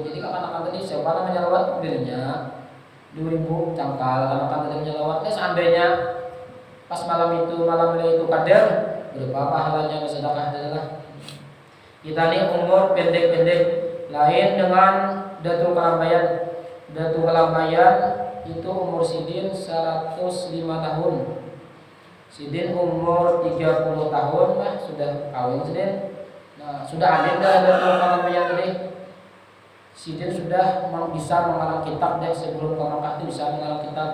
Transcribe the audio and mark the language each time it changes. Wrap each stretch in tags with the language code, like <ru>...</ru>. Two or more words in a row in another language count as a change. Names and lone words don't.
<id>Jadi anak-anak ini siapa yang menyelawat diberinya 2000 cangkal. Anak-anak yang menyelawat. Seandainya pas malam itu Lailatul Qadar berapa pahalanya bersedekah adalah. Kita ini umur pendek-pendek, lain dengan Datuk Kelambayan. Datuk Kelambayan itu umur Sidin 105 tahun. Sidin umur 30 tahun lah sudah kawin Sidin. Nah, sudah ada Datuk Kelambayan tadi. Sidin sudah bisa mengarang kitab deh sebelum ke Makkah itu bisa mengarang kitab.</id>